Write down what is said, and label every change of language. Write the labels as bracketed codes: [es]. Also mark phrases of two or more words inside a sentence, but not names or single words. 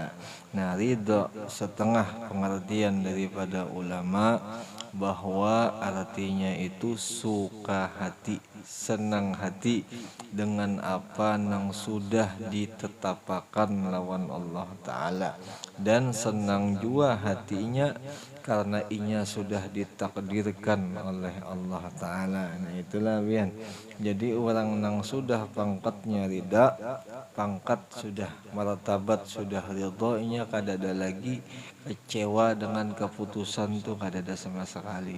[id] Nah, ridha setengah pengertian daripada ulama bahwa artinya itu suka hati, senang hati dengan apa yang sudah ditetapkan lawan Allah Ta'ala, dan senang jua hatinya karena inya sudah ditakdirkan oleh Allah Ta'ala. Nah itulah bian. Jadi orang yang sudah pangkatnya ridha, pangkat sudah martabat sudah ridha, inya kadada lagi kecewa dengan keputusan tuh kadada sama sekali.